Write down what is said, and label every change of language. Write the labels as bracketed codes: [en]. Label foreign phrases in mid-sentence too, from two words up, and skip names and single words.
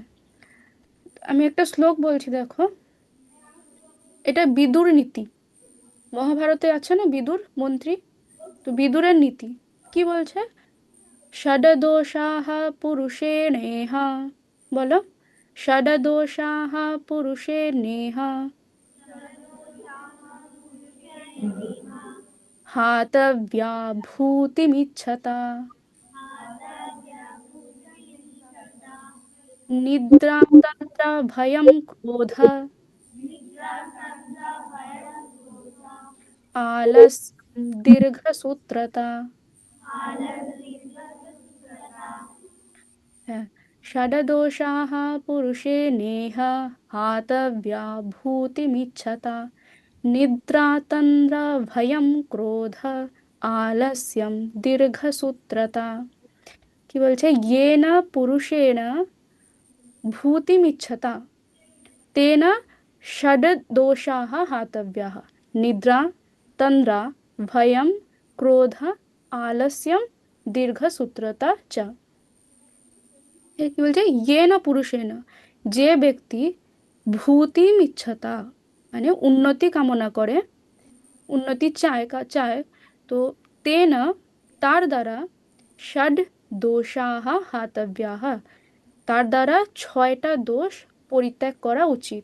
[bn] আমি একটা শ্লোক বলছি, দেখো। এটা বিদুর নীতি। মহাভারতে আছে না বিদুর মন্ত্রী, তো বিদুরের নীতি কি বলছে? [sa] ষডদোষাঃ পুরুষে নেহা। বলো, ষডদোষাঃ পুরুষে নেহা। हातव्या भूतिमिच्छता निद्रा तन्द्रा भयं क्रोध आलस्यं दीर्घसूत्रता है। षडदोषाः पुरुषे नेह हातव्या भूतिमिच्छता निद्रा तन्द्रा भयं क्रोध आलस्यम दीर्घसूत्रता। [bn] কি বলছে [sa] येन पुरुषेण भूतिमिच्छता तेन षड्दोषाः हातव्याः निद्रा तन्द्रा भयं क्रोध आलस्यम दीर्घसूत्रता च। [bn] কি বলছে [sa] येन पुरुषेण [bn] যে ব্যক্তি ভূতিমিচ্ছতা মানে উন্নতি কামনা করে উন্নতি চায় তো তেন তার দ্বারা [sa] ষড দোষাহ হাতব্যাহ [bn] তার দ্বারা ছয়টা দোষ পরিত্যাগ করা উচিত।